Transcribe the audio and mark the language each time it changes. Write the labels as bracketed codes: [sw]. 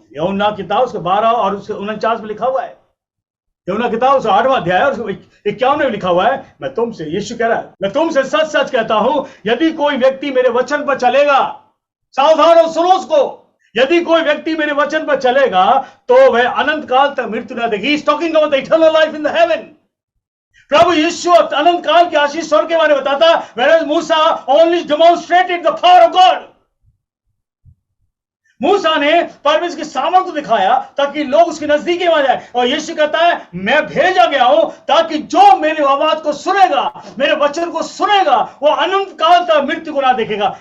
[hi] यूहन्ना किताब उसके 12 और उसके 49 में लिखा हुआ है। यूहन्ना किताब उसका 8वां अध्याय और 51 में लिखा हुआ है, मैं तुमसे, यीशु कह रहा है, मैं तुमसे सच सच कहता हूं, यदि कोई व्यक्ति मेरे वचन पर चलेगा, सावधान हो, सुनो उसको, यदि कोई व्यक्ति मेरे वचन पर चलेगा तो वह अनंत काल तक मृत्यु न देगी। [en] He is talking about the eternal life in the heaven। [hi] प्रभु यीशु अनंत काल की आशीष स्वर्ग के बारे में बताता, [en] whereas [hi] Musa [en] only demonstrated the power of God। [hi] मूसा ने परमेश्वर की सामर्थ्य दिखाया ताकि लोग उसके नजदीक आ जाए, और यीशु कहता है मैं भेजा गया हूं ताकि जो मेरी आवाज को सुनेगा, मेरे वचन को सुनेगा, वो अनंत काल तक मृत्यु को ना देखेगा।